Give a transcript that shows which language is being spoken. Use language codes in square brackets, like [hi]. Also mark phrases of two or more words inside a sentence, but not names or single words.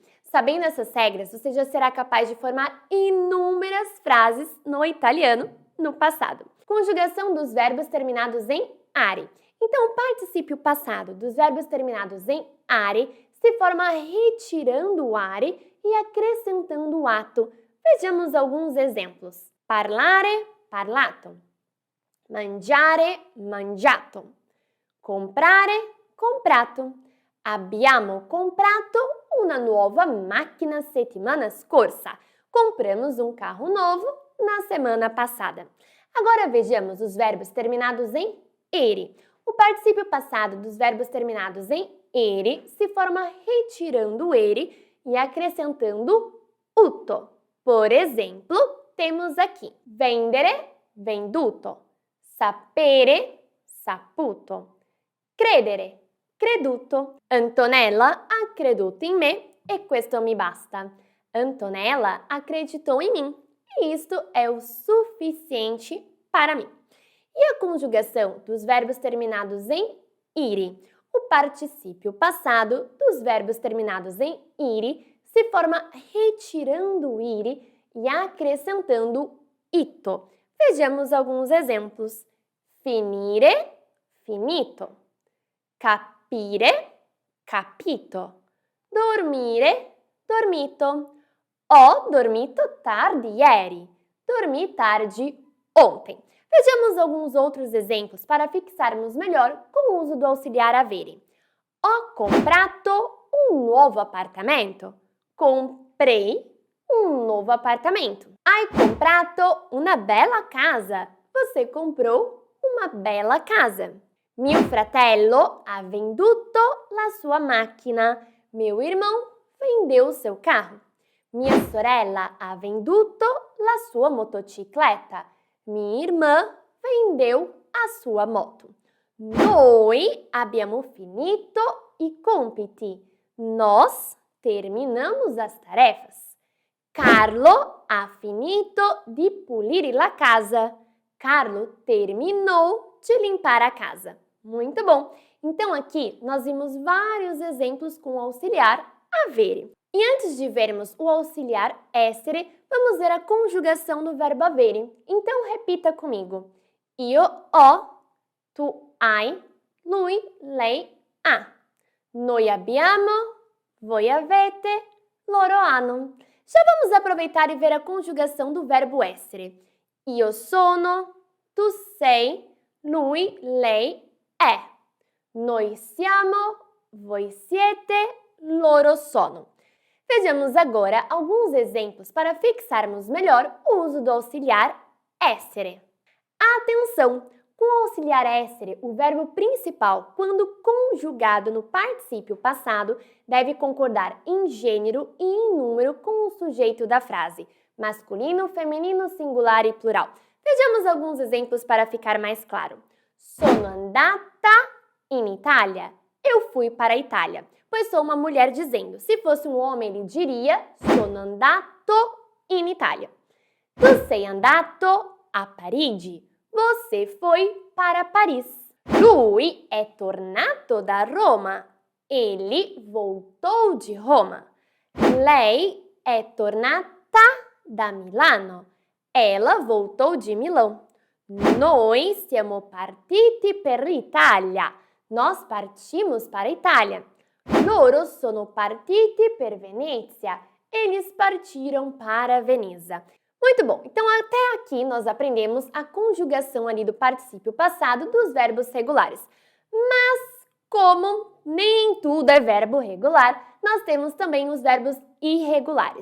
[pt] Sabendo essas regras, você já será capaz de formar inúmeras frases no italiano no passado. Conjugação dos verbos terminados em are. Então, o particípio passado dos verbos terminados em are se forma retirando o are e acrescentando o ato. Vejamos alguns exemplos. [it] Parlare, parlato. Mangiare, mangiato. Comprare, comprato. Abbiamo comprato una nuova macchina settimana scorsa. [pt] Compramos um carro novo na semana passada. Agora vejamos os verbos terminados em ere. O particípio passado dos verbos terminados em ere se forma retirando o ere e acrescentando uto. Por exemplo, temos aqui [it] vendere, venduto, sapere, saputo, credere, creduto. Antonella ha creduto in me e questo mi basta. [pt] Antonella acreditou em mim e isto é o suficiente para mim. E a conjugação dos verbos terminados em ire? O particípio passado dos verbos terminados em ire se forma retirando o ire e acrescentando ito. Vejamos alguns exemplos. [it] Finire, finito. Capire, capito. Dormire, dormito. Ho dormito tardi ieri. [pt] Dormi tarde ontem. Vejamos alguns outros exemplos para fixarmos melhor com o uso do auxiliar avere. [it] Ho comprato un nuovo appartamento. [pt] Comprei um novo apartamento. [it] Hai comprato una bella casa. [pt] Você comprou uma bela casa. [it] Mio fratello ha venduto la sua macchina. [pt] Meu irmão vendeu seu carro. [it] Mia sorella ha venduto la sua motocicletta. [pt] Minha irmã vendeu a sua moto. [it] Noi abbiamo finito i compiti. [pt] Nós terminamos as tarefas. [it] Carlo ha finito di pulire la casa. [pt] Carlo terminou de limpar a casa. Muito bom! Então aqui nós vimos vários exemplos com o auxiliar avere. E antes de vermos o auxiliar essere, vamos ver a conjugação do verbo avere. Então repita comigo. [it] Io ho, tu hai, lui, lei ha. Noi abbiamo, voi avete, loro hanno. [pt] Já vamos aproveitar e ver a conjugação do verbo essere. [it] Io sono, tu sei, lui, lei è. Noi siamo, voi siete, loro sono. [pt] Vejamos agora alguns exemplos para fixarmos melhor o uso do auxiliar essere. Atenção! Com o auxiliar essere, o verbo principal, quando conjugado no particípio passado, deve concordar em gênero e em número com o sujeito da frase, masculino, feminino, singular e plural. Vejamos alguns exemplos para ficar mais claro. [it] Sono andata in Italia. [pt] Eu fui para a Itália. Pois sou uma mulher dizendo. Se fosse um homem, ele diria [it] sono andato in Italia. Tu sei andato a Parigi. [pt] Você foi para Paris. [it] Lui è tornato da Roma. [pt] Ele voltou de Roma. [it] Lei è tornata da Milano. [pt] Ela voltou de Milão. [it] Noi siamo partiti per l'Italia. [pt] Nós partimos para a Itália. [it] Loro sono partiti per Venezia. [pt] Eles partiram para Veneza. Muito bom, então até aqui nós aprendemos a conjugação ali do particípio passado dos verbos regulares. Mas como nem tudo é verbo regular, nós temos também os verbos irregulares.